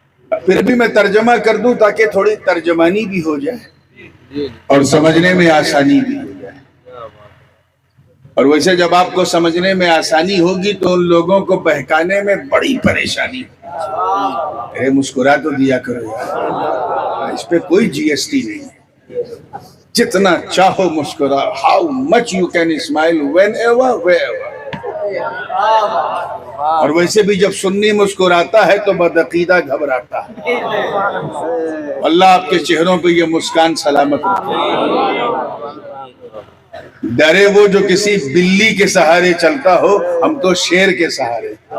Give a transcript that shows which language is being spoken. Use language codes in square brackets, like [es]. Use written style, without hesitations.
[ur] پھر بھی میں ترجمہ کر دوں تاکہ تھوڑی ترجمانی بھی ہو جائے اور سمجھنے میں آسانی بھی ہو جائے. اور ویسے جب آپ کو سمجھنے میں آسانی ہوگی تو ان لوگوں کو بہکانے میں بڑی پریشانی ہوگی. مسکرا تو دیا کرو یار، اس پہ کوئی جی ایس ٹی نہیں ہے. جتنا چاہو مسکرا. [en] How much you can smile whenever wherever. [ur] اور ویسے بھی جب سنی مسکراتا ہے تو بدعقیدہ گھبراتا ہے. اللہ آپ کے چہروں پہ یہ مسکان سلامت رکھے. ڈرے وہ جو کسی بلی کے سہارے چلتا ہو، ہم تو شیر کے سہارے.